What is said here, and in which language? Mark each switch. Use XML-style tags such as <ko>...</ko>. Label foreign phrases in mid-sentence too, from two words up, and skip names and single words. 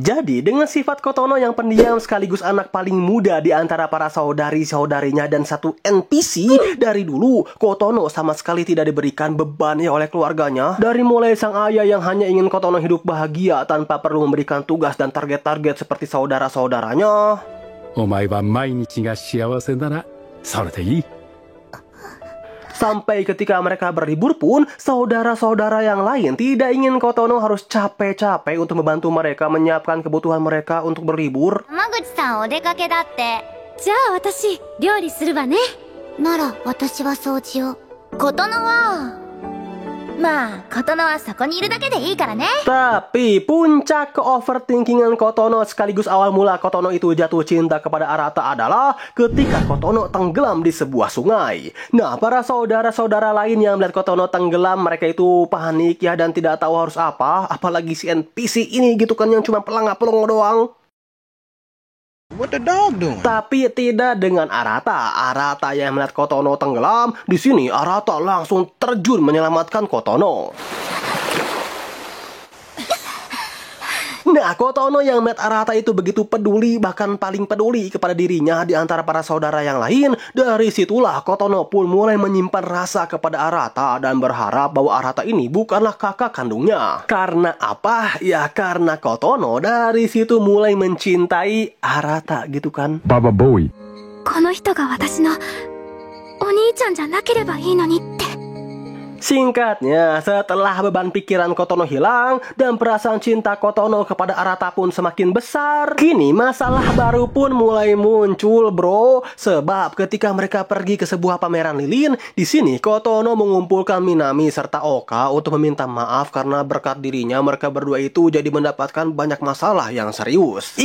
<id>Jadi dengan sifat Kotono yang pendiam sekaligus anak paling muda di antara para saudari-saudarinya dan satu NPC, dari dulu Kotono sama sekali tidak diberikan beban ya oleh keluarganya. Dari mulai sang ayah yang hanya ingin Kotono hidup bahagia tanpa perlu memberikan tugas dan target-target seperti saudara-saudaranya.</id> <ja>お前は毎日が幸せならそれでいい。</ja> <id>Sampai ketika mereka berlibur pun, saudara-saudara yang lain tidak ingin Kotono harus capek-capek untuk membantu mereka menyiapkan kebutuhan mereka untuk berlibur.</id> <ja>山口さんお出かけだって。じゃあ私料理するわね。なら私は掃除を。琴乃はまあ琴乃はそこにいるだけでいいからね。</ja> <id>Tapi puncak ke-overthinkingan Kotono sekaligus awal mula Kotono itu jatuh cinta kepada Arata adalah ketika Kotono tenggelam di sebuah sungai. Nah, para saudara-saudara lain yang melihat Kotono tenggelam, mereka itu panik ya dan tidak tahu harus apa. Apalagi si NPC ini gitu kan yang cuma pelangak-pelongo doang.</id> <en>What the dog doing?</en> <id>Tapi tidak dengan Arata. Arata yang melihat Kotono tenggelam, di sini Arata langsung terjun menyelamatkan Kotono. Nah, Kotono yang melihat Arata itu begitu peduli, bahkan paling peduli kepada dirinya di antara para saudara yang lain. Dari situlah Kotono pun mulai menyimpan rasa kepada Arata dan berharap bahwa Arata ini bukanlah kakak kandungnya. Karena apa? Ya karena Kotono dari situ mulai mencintai Arata gitu kan. ババボーイ。</id> <ja>この人が私のお兄ちゃんじゃなければいいのにって。</ja> <id>Singkatnya, setelah beban pikiran Kotono hilang dan perasaan cinta Kotono kepada Arata pun semakin besar, kini masalah baru pun mulai muncul, bro. Sebab ketika mereka pergi ke sebuah pameran lilin, di sini Kotono mengumpulkan Minami serta Oka untuk meminta maaf karena berkat dirinya mereka berdua itu jadi mendapatkan banyak masalah yang serius.</id>